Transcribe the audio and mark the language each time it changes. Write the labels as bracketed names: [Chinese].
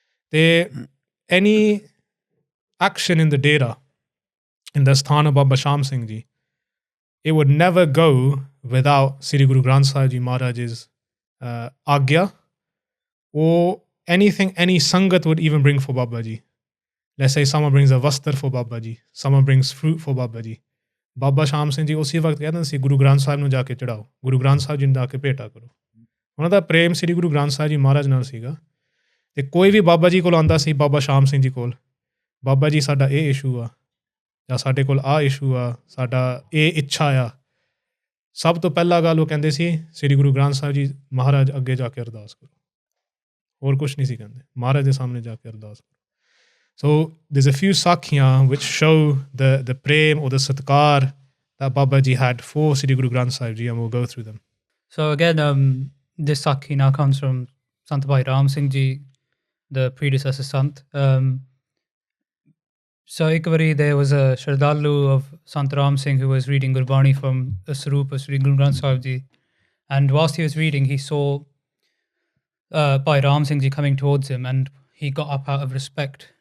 [English] ਤੇ any action in the Dera, in the Asthaan of Baba Shaam Singh Ji, it would never go without Sri Guru Granth Sahib Ji Maharaj's agya or anything any sangat would even bring for Baba Ji. Let's say someone brings a vastar for Baba Ji, someone brings fruit for Baba Ji. [Punjabi] Baba Shaam Singh Ji ਉਸੇ ਵਕਤ ਕਹਿੰਦੇ ਸੀ ਗੁਰੂ ਗ੍ਰੰਥ ਸਾਹਿਬ ਨੂੰ ਜਾ ਕੇ ਚੜਾਓ ਗੁਰੂ ਗ੍ਰੰਥ ਸਾਹਿਬ ਜੀ ਨੂੰ ਜਾ ਕੇ ਭੇਟਾ ਕਰੋ ਉਹਨਾਂ ਦਾ ਪ੍ਰੇਮ ਸ੍ਰੀ ਗੁਰੂ ਗ੍ਰੰਥ ਸਾਹਿਬ ਜੀ ਮਹਾਰਾਜ ਨਾਲ ਸੀਗਾ ਤੇ ਕੋਈ ਵੀ ਬਾਬਾ ਜੀ ਕੋਲ ਆਉਂਦਾ ਸੀ ਬਾਬਾ ਸ਼ਾਮ ਸਿੰਘ ਜੀ ਕੋਲ ਬਾਬਾ ਜੀ ਸਾਡਾ ਇਹ ਇਸ਼ੂ ਆ ਜਾਂ ਸਾਡੇ ਕੋਲ ਆਹ ਇਸ਼ੂ ਆ ਸਾਡਾ ਇਹ ਇੱਛਾ ਆ ਸਭ ਤੋਂ ਪਹਿਲਾਂ ਗੱਲ ਉਹ ਕਹਿੰਦੇ ਸੀ ਸ੍ਰੀ ਗੁਰੂ ਗ੍ਰੰਥ ਸਾਹਿਬ ਜੀ ਮਹਾਰਾਜ ਅੱਗੇ ਜਾ ਕੇ ਅਰਦਾਸ ਕਰੋ ਹੋਰ ਕੁਛ ਨਹੀਂ ਸੀ ਕਹਿੰਦੇ ਮਹਾਰਾਜ ਦੇ ਸਾਹਮਣੇ ਜਾ ਕੇ ਅਰਦਾਸ ਕਰੋ [English] So there's a few sakhya which show the prem or the satkar that Baba Ji had for Sri Guru Granth Sahib Ji, and we'll go through them. So again, this sakhi now comes from Sant Bhai Raam Singh Ji, the predecessor Sant. So ekvari there was a Shardalu of Sant Ram Singh who was reading Gurbani from the Sarup of Sri Guru Granth Sahib Ji, and whilst he was reading, he saw Bhai Ram Singh Ji coming towards him, and he got up out of respect.